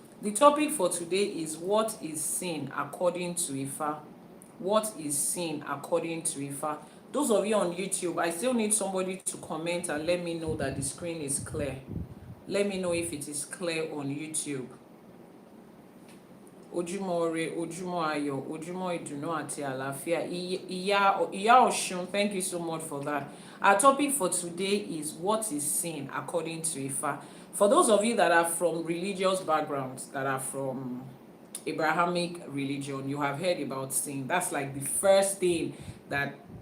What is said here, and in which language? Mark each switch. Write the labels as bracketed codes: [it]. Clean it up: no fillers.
[en] The topic for today is what is sin according to Ifa. What is sin according to Ifa? Those of you on YouTube, I still need somebody to comment and let me know that the screen is clear. Let me know if it is clear on YouTube. [yo] Ojúmọ́ Ire, Ojúmọ́ Ayọ̀, Ojúmọ́ Ìdùnnú àti àlàáfíà. [en] Ìyá Ọ̀ṣun, thank you so much for that. Our topic for today is what is sin according to Ifa. For those of you that are from religious backgrounds, that are from Abrahamic religion, you have heard about sin. That's like the first thing that